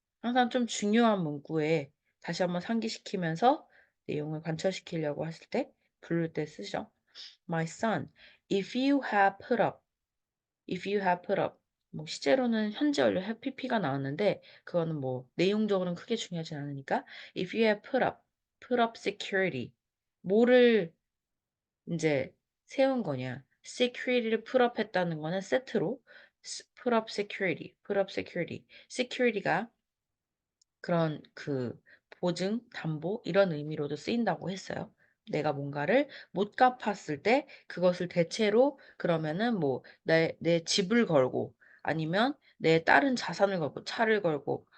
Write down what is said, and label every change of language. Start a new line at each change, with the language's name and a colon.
Korean: 항상 좀 중요한 문구에 다시 한번 상기시키면서 내용을 관철시키려고 하실 때 부를 때 쓰죠.
English: My son, if you have put up.
Korean: 뭐 실제로는 현재 완료 have pp가 나왔는데 그거는 뭐 내용적으로는 크게 중요하진 않으니까
English: if you have put up security.
Korean: 뭐를 이제 세운 거냐? security를 put up 했다는 거는 세트로
English: put up security.
Korean: security가 그런 보증, 담보 이런 의미로도 쓰인다고 했어요. 내가 뭔가를 못 갚았을 때 그것을 대체로 그러면은 뭐 내 집을 걸고 아니면 내 다른 자산을 걸고 차를 걸고